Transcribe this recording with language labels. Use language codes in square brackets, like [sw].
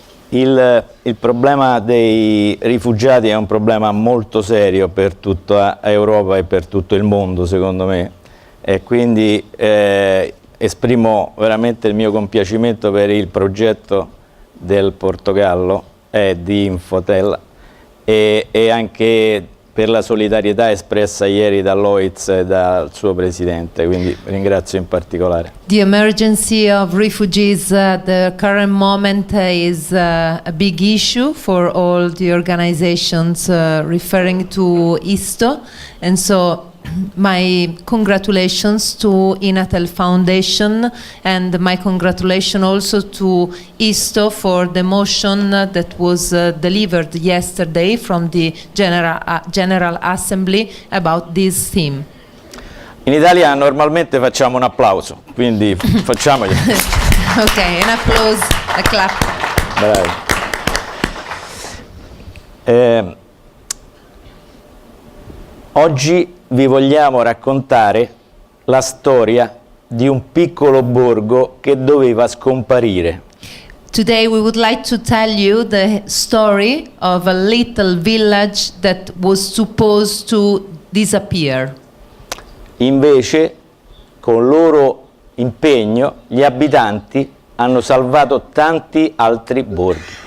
[it] Il problema dei rifugiati è un problema molto serio per tutta Europa e per tutto il mondo, secondo me, e quindi esprimo veramente il mio compiacimento per il progetto del Portogallo e di Infotel e anche per la solidarietà espressa ieri dall'OIZ e dal suo presidente, quindi ringrazio in particolare. [en] The emergency of refugees at the current moment is a big issue for all the organizations referring to ISTO, and so my congratulations to Inatel Foundation and my congratulations also to ISTO for the motion that was delivered yesterday from the General Assembly about this theme. [it] In Italia normalmente facciamo un applauso, quindi facciamogli. Ok, un applauso, [en] a clap. [it] Bravi. Oggi vi vogliamo raccontare la storia di un piccolo borgo che doveva scomparire. [en] Today we would like to tell you the story of a little village that was supposed to disappear. [it] Invece, con loro impegno, gli abitanti hanno salvato tanti altri borghi.